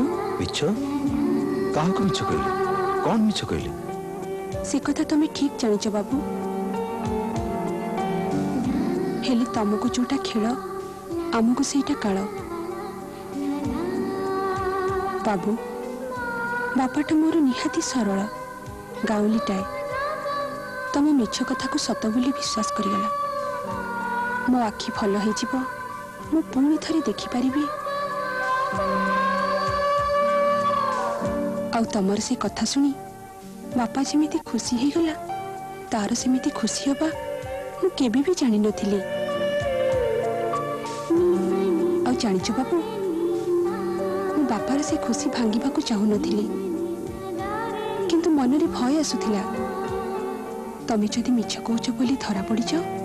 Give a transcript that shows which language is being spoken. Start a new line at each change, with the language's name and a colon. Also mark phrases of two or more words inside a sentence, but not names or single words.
Odia: ମିଛ କାହା କୁ ମିଛ କହିଲି କଉଣ ମିଛ କହିଲି ସେ କଥା ତୁମ ଠିକ ଜାଣିଛ ବାବୁ ହେଲେ ତୁମକୁ ଯୋଉଟା ଖେଳ ଆମକୁ ସେଇଟା କାଳ ବାବୁ ବାପାଟା ମୋର ନିହାତି ସରଳ ଗାଉଁଲିଟାଏ ତୁମ ମିଛ କଥା କୁ ସତ ବୋଲି ବିଶ୍ୱାସ କରିଗଲା ମୋ ଆଖି ଭଲ ହୋ ଯିବ ମୁଁ ପୁଣି ଥରେ ଦେଖି ପାରିବି ଆ ତମର ସେ କଥା ଶୁଣି ବାପା ଯେମିତି ଖୁସି ହେ ଗଲା ତାର ସେମିତି ଖୁସି ହେବା ମୁଁ କେବେ ଭି ଜାଣି ନଥିଲି ଆ ଜାଣିଛୁ ବାବୁ ମୁଁ ବାପାର ସେ ଖୁସି ଭାଙ୍ଗିବା କୁ ଚାହୁଁ ନଥିଲି କିନ୍ତୁ ମନ ରେ ଭୟ ଆସୁଥିଲା ତମେ ଯଦି ମିଛ କହୁଛ ବୋଲି ଧରା ପଡ଼ି ଯାଅ